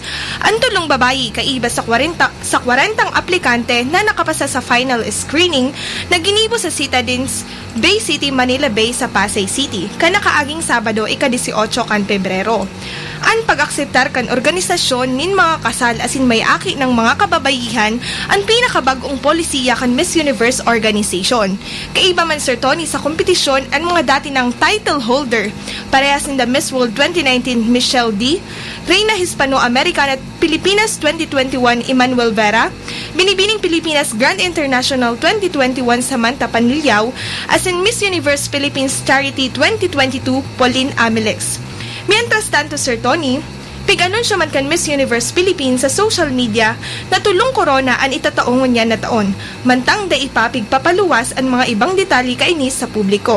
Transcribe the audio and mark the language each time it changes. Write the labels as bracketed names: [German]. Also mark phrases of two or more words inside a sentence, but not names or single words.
[Bikol] Ang tulong babayi kaiba sa 40 aplikante na nakapasa sa final screening na ginibo sa Citadines Bay City, Manila Bay sa Pasay City kanakaaging Sabado ika-18 kan Pebrero. Ang pag-akseptar kan organisasyon nin mga kasal asin may aki ng mga kababayihan ang pinakabagong polisiya kan Miss Universe Organization. Kaiba man Sir Tony sa kompetisyon ang mga dati ng title holder parehas in the Miss World 2019 Michelle D, Reina Hispano-Americana at Pilipinas 2021 Emmanuel Vera, Binibining Pilipinas Grand International 2021 Samantha Panliao, asin Miss Universe Philippines Charity 2022 Pauline Amilex. [Spanish] Mientras tanto [Bikol] Sir Tony, pig-anunsyo man kan Miss Universe Philippines sa [English] social media [Bikol] na tulong corona ang itataongon niya na taon, mantang da ipapig papaluwas ang mga ibang detalye kainis sa publiko.